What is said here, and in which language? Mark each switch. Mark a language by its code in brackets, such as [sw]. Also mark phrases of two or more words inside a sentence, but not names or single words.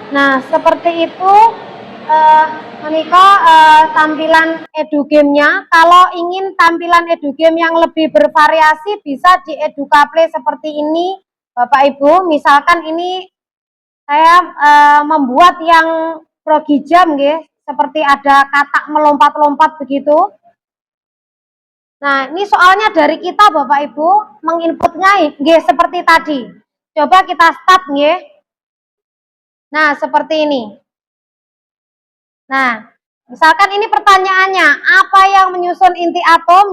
[id] Nah, seperti itu menika tampilan edugame-nya. Kalau ingin tampilan edugame yang lebih bervariasi bisa di EdukaPlay seperti ini, Bapak Ibu. Misalkan ini saya membuat yang progi jam nggih, seperti ada katak melompat-lompat begitu. Nah, ini soalnya dari kita Bapak Ibu menginputnya nggih seperti tadi. Coba kita start nggih. Nah, seperti ini. Nah, misalkan ini pertanyaannya, apa yang menyusun inti atom?